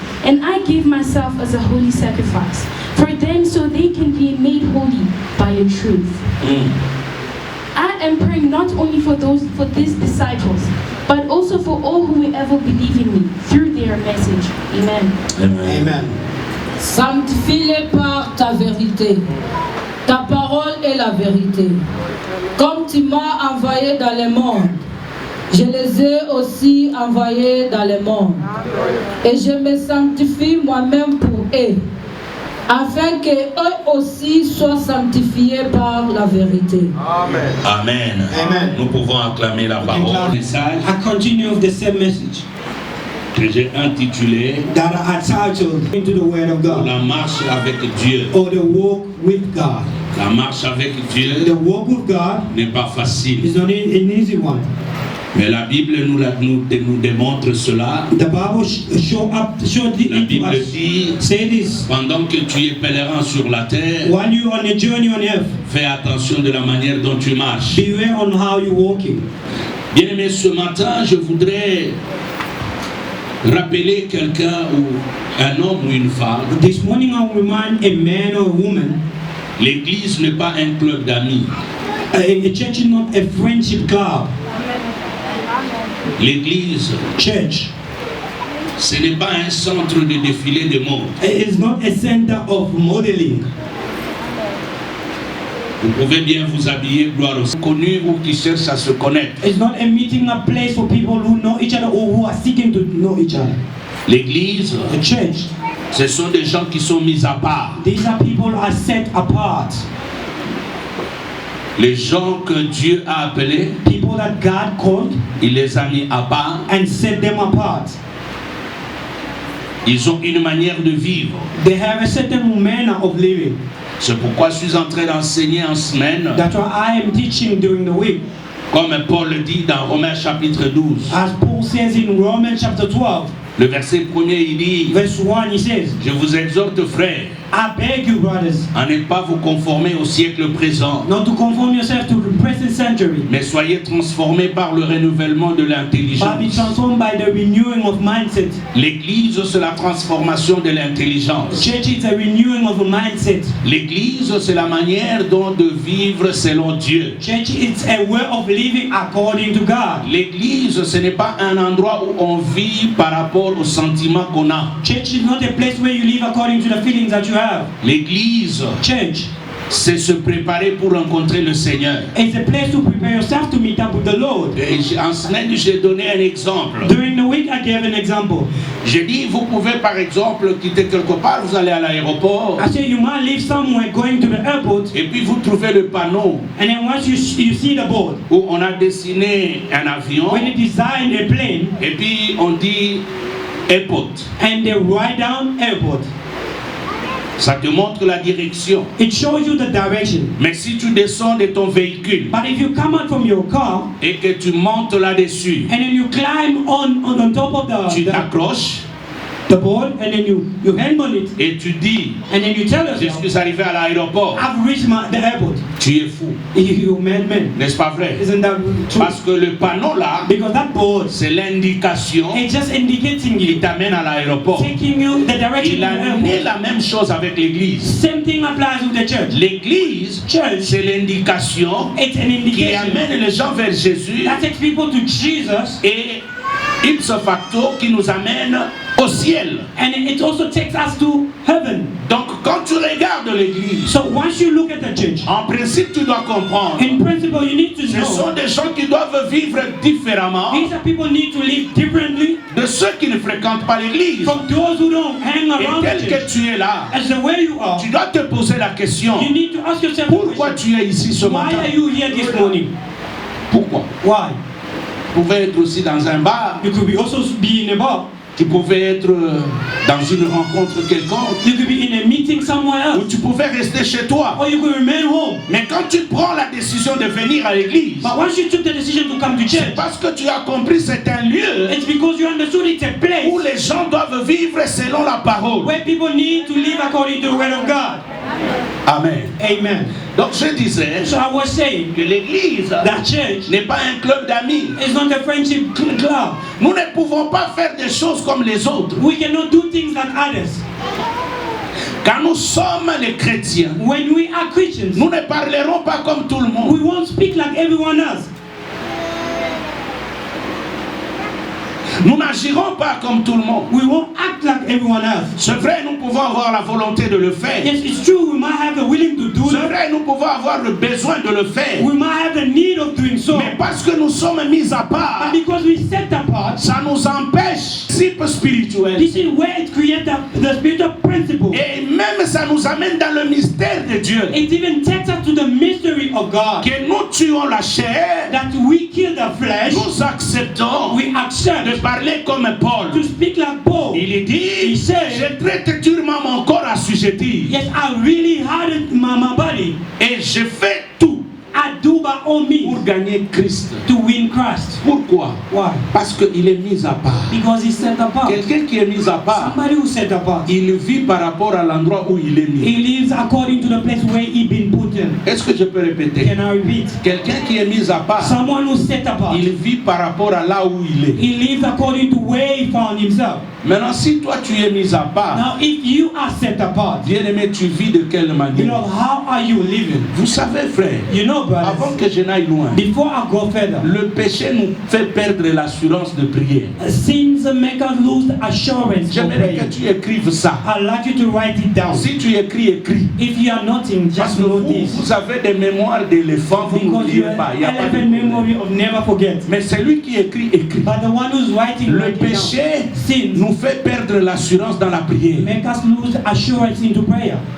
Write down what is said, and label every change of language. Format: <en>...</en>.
<en>And I give myself as a holy sacrifice for them so they can be made holy by your truth. I am praying not only for these disciples, but also for all who will ever believe in me through their message. Amen. Amen.</en> <fr>Sanctifie-les par ta vérité. Ta parole est la vérité. Comme tu m'as envoyé dans le monde, je les ai aussi envoyés dans le monde. Et je me sanctifie moi-même pour eux, afin qu'eux aussi soient sanctifiés par la vérité. Amen. Amen. Nous pouvons acclamer la parole.</fr> <en>Message I continue with the same message</en> <fr>que j'ai intitulé</fr> <en>that I titled into the Word of God,</en> <fr>La marche avec Dieu.</fr> <en>or the walk with God.</en> <fr>La marche avec</fr> <en>The</en> <fr>Dieu</fr> <en>walk with God</en> <fr>n'est pas facile.</fr> <en>is not an easy one.</en> <fr>Mais la Bible nous démontre cela.</fr> <en>The Bible show</en> <fr>La</fr> <en>it to</en> <fr>Bible</fr> <en>us.</en> <fr>dit,</fr> <en>Say this:</en> <fr>pendant que tu es pèlerin sur la terre,</fr> <en>while you're on a journey on earth,</en> <fr>fais attention de la manière dont tu marches.</fr> <en>beware on how you're walking.</en> <fr>Bien aimé, ce matin, je voudrais rappeler quelqu'un, ou un homme ou une femme.</fr> <en>This morning I will remind a man or a woman,</en> <fr>L'église n'est pas un club d'amis.</fr> <en>a church is not a friendship club.</en> <fr>L'église,</fr> <en>Church</en> <fr>ce n'est pas un centre de défilé de mode.</fr> <en>is not a center of modeling.</en> <fr>Vous pouvez bien vous habiller, gloire au Seigneur, connus ou qui cherchent à se connaître.</fr> <en>It's not a meeting, a place for people who know each other or who are seeking to know each other.</en> <fr>L'église,</fr> <en>The church,</en> <fr>ce sont des gens qui sont mis à part.</fr> <en>these are people who are set apart.</en> <fr>Les gens que Dieu a appelés,</fr> <en>People that God called</en> <fr>il les a mis à part.</fr> <en>and set them apart.</en> <fr>Ils ont une manière de vivre.</fr> <en>They have a certain manner of living.</en> <fr>C'est pourquoi je suis en train d'enseigner en semaine,</fr> <en>That's why I am teaching during the week.</en> <fr>comme Paul le dit dans Romains chapitre 12.</fr> <en>As Paul says in Romans chapter 12,</en> <fr>Le verset 1er, il dit,</fr> <en>verse 1, he says,</en> <fr>je vous exhorte frères,</fr> <en>I beg you, brothers,</en> <fr>à ne pas vous conformer au siècle présent,</fr> <en>not to conform yourself to the present century,</en> <fr>mais soyez transformés par le renouvellement de</fr> <en>but be</en> <fr>l'intelligence.</fr> <en>transformed by the renewing of mindset.</en> <fr>L'Église, c'est la transformation de l'intelligence.</fr> <en>Church is a renewing of a mindset.</en> <fr>L'Église, c'est la manière dont de vivre selon Dieu.</fr> <en>Church is a way of living according to God.</en> <fr>L'Église, ce n'est pas un endroit où on vit par rapport aux sentiments qu'on a.</fr> <en>Church is not a place where you live according to the feelings that you have.</en> <fr>L'Église,</fr> <en>Church</en> <fr>c'est se préparer pour rencontrer le Seigneur.</fr> <en>is a place to prepare yourself to meet up with the Lord.</en> <fr>Et en semaine, j'ai donné un exemple.</fr> <en>During the week, I gave an example.</en> <fr>J'ai dit, vous pouvez par exemple quitter quelque part, vous allez à l'aéroport,</fr> <en>I said you might live somewhere going to the airport,</en> <fr>et puis vous trouvez le panneau</fr> <en>and then once you see the board,</en> <fr>où on a dessiné un avion,</fr> <en>when they design a plane,</en> <fr>et puis on dit airport.</fr> <en>and they write down airport,</en> <fr>Ça te montre la direction.</fr> <en>it shows you the direction.</en> <fr>Mais si tu descends de ton véhicule</fr> <en>But if you come out from your car,</en> <fr>et que tu montes là-dessus,</fr> <en>and then you climb on top of</en> <fr>tu t'accroches</fr> <en>the board, and then you hang on it,</en> <fr>et tu dis,</fr> <en>and then you tell</en> <fr>je</fr> <en>yourself,</en> <fr>suis arrivé à l'aéroport.</fr> <en>I've reached the airport.</en> <fr>Tu es fou,</fr> <en>You madman.</en> <fr>n'est-ce pas vrai?</fr> <en>Isn't that true?</en> <fr>Parce que le panneau là,</fr> <en>Because that board,</en> <fr>c'est l'indication</fr> <en>it's just indicating</en> <fr>qui</fr> <en>you,</en> <fr>t'amène à l'aéroport.</fr> <en>taking you the direction</en> <fr>Il</fr> <en>of</en> <fr>a</fr> <en>the</en> <fr>amené</fr> <en>airport.</en> <fr>la même chose avec l'église.</fr> <en>Same thing applies with the church.</en> <fr>L'église,</fr> <en>Church,</en> <fr>c'est l'indication</fr> <en>it's an</en> <fr>qui</fr> <en>indication</en> <fr>amène les gens vers Jésus</fr> <en>that takes people to Jesus,</en> <fr>et ipso facto qui nous amène au ciel.</fr> <en>and it also takes us to heaven.</en> <fr>Donc quand tu regardes l'église,</fr> <en>So once you look at the church,</en> <fr>en principe tu dois comprendre,</fr> <en>in principle, you need to</en> <fr>ce</fr> <en>know</en> <fr>sont des gens qui doivent vivre différemment</fr> <en>these are people need to live differently</en> <fr>de ceux qui ne fréquentent pas l'église.</fr> <en>from those who don't hang</en> <fr>Et</fr> <en>around the</en> <fr>tel</fr> <en>church.</en> <fr>que tu es là,</fr> <en>As the way you are,</en> <fr>tu dois te poser la question,</fr> <en>you need to ask yourself the</en> <fr>pourquoi</fr> <en>question,</en> <fr>tu es ici ce</fr> <en>why</en> <fr>matin?</fr> <en>are you here this morning?</en> <fr>Pourquoi?</fr> <en>Why?</en> <fr>Tu pouvais être aussi dans un bar,</fr> <en>You could be also be in a bar.</en> <fr>tu pouvais être dans une rencontre quelconque,</fr> <en>You could be in a meeting somewhere</en> <fr>ou</fr> <en>else.</en> <fr>tu pouvais rester chez toi.</fr> <en>Or you could remain home.</en> <fr>Mais quand tu prends la décision de venir à l'église,</fr> <en>But once you took the decision to come to</en> <fr>c'est</fr> <en>church,</en> <fr>parce que tu as compris c'est un lieu</fr> <en>it's because you understood it's a place</en> <fr>où les gens doivent vivre selon la parole.</fr> <en>where people need to live according to the word of God.</en> <fr>Amen.</fr> <en>Amen.</en> <fr>Donc je disais</fr> <en>So I was saying</en> <fr>que l'église</fr> <en>that church</en> <fr>n'est pas un club d'amis.</fr> <en>is not a friendship club.</en> <fr>Nous ne pouvons pas faire des choses comme les autres.</fr> <en>We cannot do things like others.</en> <fr>Quand nous sommes les chrétiens,</fr> <en>When we are Christians,</en> <fr>nous ne parlerons pas comme tout le</fr> <en>we</en> <fr>monde.</fr> <en>won't speak like everyone else.</en> <fr>Nous n'agirons pas comme tout le monde.</fr> <en>We won't act like everyone else.</en> <fr>C'est vrai, nous pouvons avoir la volonté de le faire.</fr> <en>Yes, it's true, we might have the willing to do</en> <fr>C'est</fr> <en>it.</en> <fr>vrai, nous pouvons avoir le besoin de le faire.</fr> <en>We might have the need of doing so.</en> <fr>Mais parce que nous sommes mis à part,</fr> <en>But because we set apart,</en> <fr>ça nous empêche principe spirituel.</fr> <en>this is where it creates the spiritual principle.</en> <fr>Et même ça nous amène dans le mystère de Dieu.</fr> <en>It even takes us to the mystery of God.</en> <fr>Que nous tuons la chair,</fr> <en>That we kill the flesh,</en> <fr>nous acceptons</fr> <en>we accept</en> <fr>de parler comme Paul.</fr> <en>to speak like Paul.</en> <fr>Il dit,</fr> <en>He said,</en> <fr>je traite durement mon corps assujetti.</fr> <en>Yes, I really hardened my body.</en> <fr>Et je fais tout</fr> <en>I do by all means</en> <fr>pour gagner Christ.</fr> <en>to win Christ.</en> <fr>Pourquoi?</fr> <en>Why?</en> <fr>Parce qu'il est mis à part.</fr> <en>Because he's set apart.</en> <fr>Quelqu'un qui est mis à part,</fr> <en>Somebody who's set apart.</en> <fr>il vit par rapport à l'endroit où il est mis.</fr> <en>He lives according to the place where he been put in.</en> <fr>Est-ce que je peux répéter?</fr> <en>Can I repeat?</en> <fr>Quelqu'un qui est mis à part,</fr> <en>Someone who's set apart.</en> <fr>il vit par rapport à là où il est.</fr> <en>He lives according to where he found himself.</en> <fr>Maintenant, si toi tu es mis à part,</fr> <en>Now, if you are set apart,</en> <fr>bien-aimé, tu vis de quelle</fr> <en>you know,</en> <fr>manière?</fr> <en>how are you living?</en> <fr>Vous savez, frère,</fr> <en>You know,</en> <fr>avant</fr> <en>brothers,</en> <fr>que je n'aille loin,</fr> <en>before I go further,</en> <fr>le péché nous fait perdre l'assurance de prière.</fr> <en>sins make us lose the assurance for</en> <fr>J'aimerais que</fr> <en>prayer.</en> <fr>tu écrives ça.</fr> <en>I'd like you to write it down.</en> <fr>Si tu écris, écris.</fr> <en>If you are noting,</en> <fr>Parce</fr> <en>just</en> <fr>que vous,</fr> <en>notice.</en> <fr>vous avez des mémoires d'éléphant, vous</fr> <en>Because</en> <fr>n'oubliez</fr> <en>you have</en> <fr>pas. Il y a pas de</fr> <en>elephant</en> <fr>problème.</fr> <en>memory of never forget.</en> <fr>Mais celui qui écrit, écrit.</fr> <en>But the one who's writing,</en> <fr>Le</fr> <en>write it down.</en> <fr>péché</fr> <en>Sins</en> <fr>nous fait perdre l'assurance dans la prière.</fr> <en>make us lose assurance into prayer.</en>